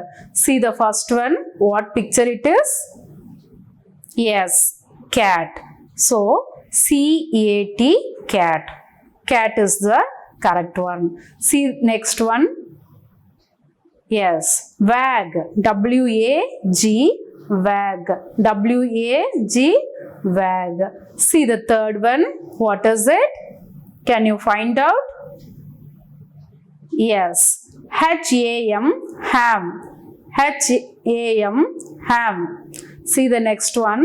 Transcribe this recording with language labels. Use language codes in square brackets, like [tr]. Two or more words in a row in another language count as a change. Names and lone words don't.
[en] See the first one. What picture it is? Yes, cat. So, C-A-T, cat. Cat is the correct one. See next one. Yes, wag. W-A-G, wag. W-A-G, wag. See the third one. What is it? Can you find out? Yes, H-A-M, ham. H-A-M, ham. See the next one.